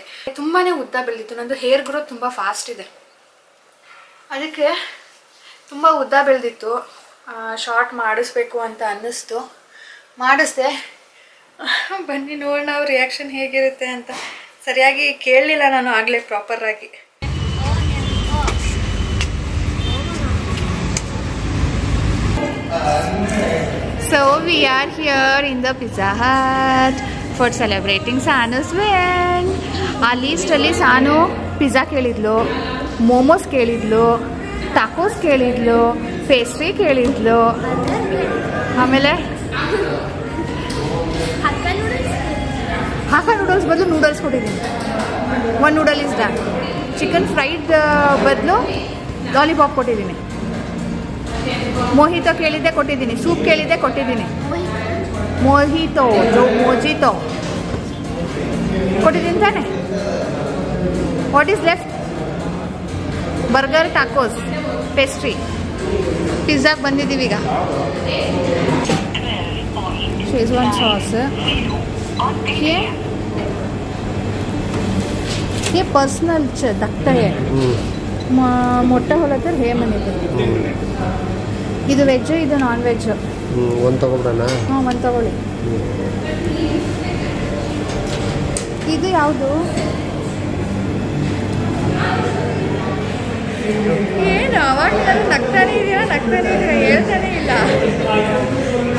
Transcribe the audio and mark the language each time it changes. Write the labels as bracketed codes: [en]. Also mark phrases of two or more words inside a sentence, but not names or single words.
[kn] ತುಂಬಾ ಉದ್ದ ಬೆಳೆದಿತ್ತು, ನಂದು [en] hair growth [kn] ತುಂಬ ಫಾಸ್ಟ್ ಇದೆ, ಅದಕ್ಕೆ ತುಂಬ ಉದ್ದ ಬೆಳೆದಿತ್ತು. ಶಾರ್ಟ್ ಮಾಡಿಸ್ಬೇಕು ಅಂತ ಅನ್ನಿಸ್ತು, ಮಾಡಿಸ್ದೆ. ಬನ್ನಿ ನೋಡೋಣ ಅವ್ರ ರಿಯಾಕ್ಷನ್ ಹೇಗಿರುತ್ತೆ ಅಂತ. ಸರಿಯಾಗಿ ಕೇಳಲಿಲ್ಲ ನಾನು ಆಗಲೇ ಪ್ರಾಪರಾಗಿ. [en] So we are here in the Pizza Hut for celebrating Sanu's win. [kn] ಆ ಲೀಸ್ಟಲ್ಲಿ ಸಾನು ಪಿಜ್ಜಾ ಕೇಳಿದ್ಲು, ಮೋಮೋಸ್ ಕೇಳಿದ್ಲು, ಟಾಕೋಸ್ ಕೇಳಿದ್ಲು, ಪೇಸ್ಟ್ರಿ ಕೇಳಿದ್ಲು, ಆಮೇಲೆ ಹಾಕ ನೂಡಲ್ಸ್ ಬದಲು ನೂಡಲ್ಸ್ ಕೊಟ್ಟಿದ್ದೀನಿ. [en] One noodle is done. chicken fried [kn] ಬದಲು ಲಾಲಿಪಾಪ್ ಕೊಟ್ಟಿದ್ದೀನಿ. ಮೊಹಿತೋ ಕೇಳಿದ್ದೆ ಕೊಟ್ಟಿದ್ದೀನಿ, ಸೂಪ್ ಕೇಳಿದ್ದೆ ಕೊಟ್ಟಿದ್ದೀನಿ. ಮೊಹಿತೋ ಮೊಜಿತೋ ಕೊಟ್ಟಿದ್ದೀನಿ ತಾನೆ. [en] What is left? Burger, tacos, pastry. [kn] ಪಿಜ್ಜಾಗೆ ಬಂದಿದ್ದೀವಿ ಈಗ. [en] Schezwan sauce, [mr] ये पर्सनल धाकटा आहे, मोठा होला तर हे म्हणे. [kn] ಇದು ವೆಜ್, ಇದು ನಾನ್ ವೆಜ್. ಒಂದು ತಗೊಳ್ಳೋಣ? ಹಾಂ, ಒಂದು ತಗೊಳ್ಳಿ. ಇದು ಯಾವುದು? ಏನು ಅವಾಗ ನಗ್ತಾನೆ ಇದೆಯಾ ಹೇಳ್ತಾನೆ ಇಲ್ಲ.